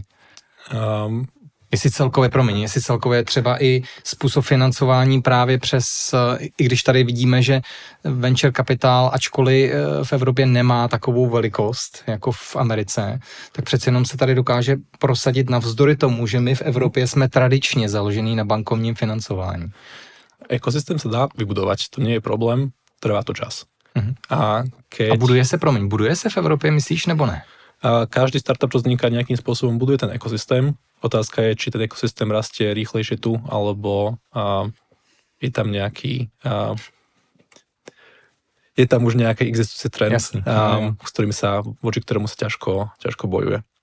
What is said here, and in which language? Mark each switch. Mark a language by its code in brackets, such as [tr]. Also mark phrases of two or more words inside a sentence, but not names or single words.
[cs] Jestli celkově třeba i způsob financování právě přes, i když tady vidíme, že venture kapitál, ačkoliv v Evropě nemá takovou velikost jako v Americe, tak přece jenom se tady dokáže prosadit navzdory tomu, že my v Evropě jsme tradičně založený na bankovním financování. [sk] Ekosystém se dá vybudovat, to nie je problém, trvá to čas. [cs] A buduje se v Evropě, myslíš, nebo ne? [sk] Každý startup, čo vzniká nejakým spôsobom, buduje ten ekosystém. Otázka je, či ten ekosystém rastie rýchlejšie tu, alebo je tam nejaký je tam už nejaký existujúci trend, s ktorým sa, voči ktorému sa ťažko bojuje.